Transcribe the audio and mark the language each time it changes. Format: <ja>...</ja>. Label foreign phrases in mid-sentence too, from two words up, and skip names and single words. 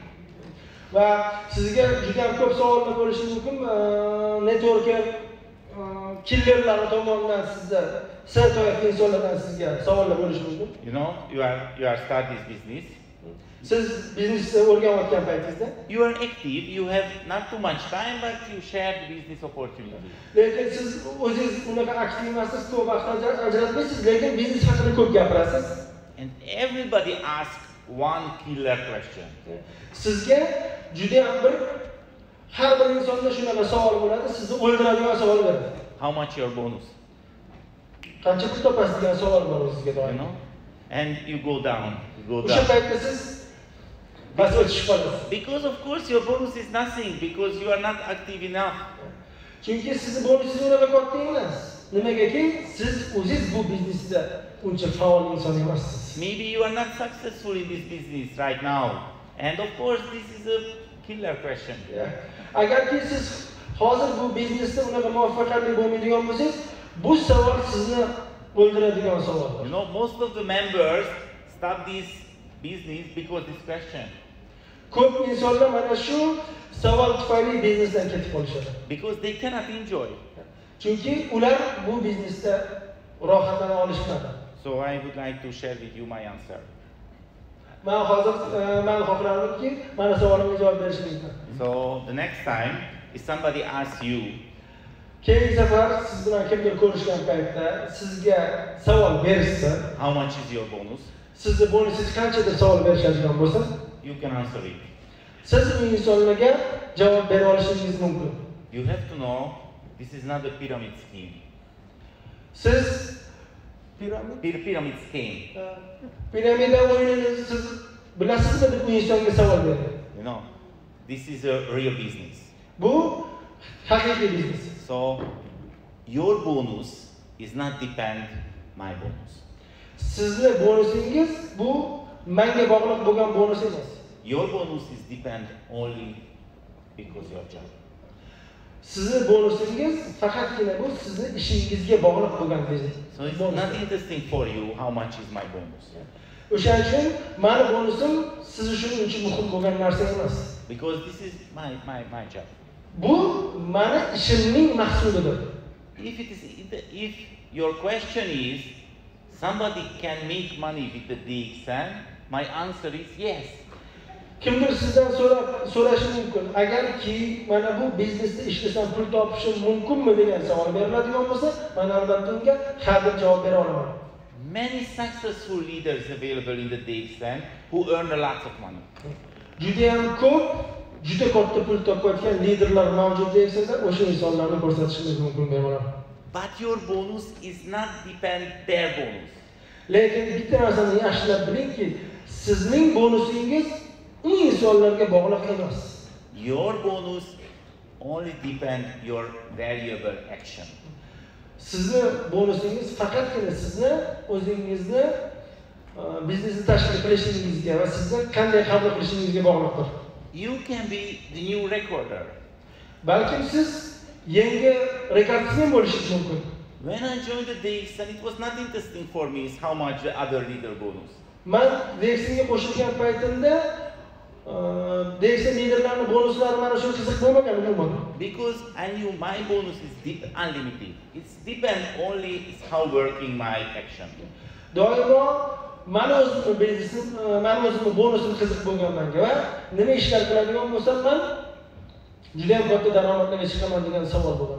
<uz>Va sizga juda ham ko'p savollar bo'lishi mumkin. Networker killerlar tomonidan sizda sertoyif insonlardan sizga savollar bo'lishi mumkin.</uz> <en>You know, you are start this business.</en> <uz>Siz biznesni o'rganayotgan paytingizda</uz> <en>you are active, you have not too much time, but you share the business opportunity.</en> <uz>Lekin siz o'zingiz unaqa aktiv emassiz, ko'p vaqt ajratmaysiz, lekin biznes haqida ko'p gapirasiz.</uz> <en>And everybody asks one killer question.</en> <uz>Sizga juda ham bir har bir insonda shunaqa savol bo'ladi, sizni o'ldiradigan savol beradi.</uz> <en>How much your bonus?</en> <uz>Qancha pul topasiz degan savol bor o'zingizga doim.</uz> <en>You know? And you go down.</en> <uz>O'sha paytda siz bas o'tishib qolasiz.</uz> <en>Because of course your bonus is nothing, because you are not active enough.</en> <uz>Chunki sizni bonusingiz unaqa katta emas. Nimagaki siz o'zingiz bu biznesda uncha faol inson emassiz.</uz> <en>Maybe you are not successful in this business right now. And of course this is a killer question.</en> <uz>Agarki siz hozir bu biznesda unaqa muvaffaqiyatli bo'lmaydigan bo'lsangiz, bu savol sizni o'ldiradigan savol.</uz> <en>You know, most of the members stop this business because this question.</en> <uz>Ko'p insonlar mana shu savol tufayli biznesdan ketib qolishadi.</uz> <en>Because they cannot enjoy.</en> <uz>Chunki ular bu biznesda rohatlana olishmadi.</uz> <en>So I would like to share with you my answer.</en> <uz>Men hozir men xohlardim-ki, mana savolimga javob berishingizni.</uz> <en>So the next time if somebody asks you,</en> <uz>keyingi safar siz bilan kimdir ko'rishgan paytda sizga savol berishsa,</uz> <en>how much is your bonus?</en> <uz>Sizni bonusingiz qancha deb savol berishadigan bo'lsa,</uz> <en>you can answer it.</en> <uz>Siz bu insonlarga javob bera olishingiz mumkin.</uz> <en>You have to know this is not a pyramid scheme.</en> <uz>Siz</uz> <en>pyramid scheme.</en> <uz>Piramida o'yinini siz bilasizmi deb bu insonga savol bering.</uz> <en>You know, this is a real business.</en> <uz>Bu haqiqiy biznes.</uz> <en>So your bonus is not depend my bonus.</en> <uz>Sizni bonusingiz bu menga bog'liq bo'lgan bonus emas.</uz> <en>Your bonus is depend only because your job.</en> <uz>Sizni bonusingiz faqatgina bu sizni ishingizga bog'liq bo'lgan biznes.</uz> <en>So it's not interesting for you how much is my bonus.</en> <uz>O'shaning uchun meni bonusim siz uchun uncha muhim bo'lgan narsa emas.</uz> <en>Because this is my job.</en> <uz>Bu meni ishimning mahsulidir.</uz> <en>If your question is somebody can make money with the DXN, my answer is yes.</en> <uz>Kimdir sizdan so'rashi mumkin. Agarki mana bu biznesda ishlasam pul topishim mumkinmi degan savol beriladigan bo'lsa, men albatta unga ha deb javob bera olaman.</uz> <en>Many successful leaders available in the DXN who earn a lot of money.</en> <uz>Juda ham ko'p, juda katta pul topayotgan liderlar mavjud DXNda, o'sha insonlarni ko'rsatishingiz mumkin bemalol.</uz> <en>But your bonus is not depend their bonus.</en> <uz>Lekin bitta narsani yaxshilab bilingki, sizning bonusingiz u insonlarga bog'liq emas.</uz> <en>Your bonus only depend your valuable action.</en> <uz>Sizni bonusingiz faqatgina sizni o'zingizni biznesni tashkil qilishingizga va sizni qanday qabul qilishingizga bog'liqdir.</uz> <en>You can be the new recorder.</en> <uz>Balkim siz yangi rekordchilar bo'lishingiz mumkin.</uz> <en>When I joined the DXN, it was not interesting for me is how much the other leader bonus.</en> <uz>Men DXNga qo'shilgan paytimda DXN liderlarining bonuslari mana shu qiziq bo'lmagan umuman.</uz> <en>Because I knew my bonus is unlimited. It's depend only is how working my action.</en> <uz>Doimo mana o'zimning biznesim, mana o'zimning bonusim qiziq bo'lgan menga va nima ishlar qiladigan bo'lsam men juda ham katta daromadlarga chiqaman degan savol bo'lgan.</uz>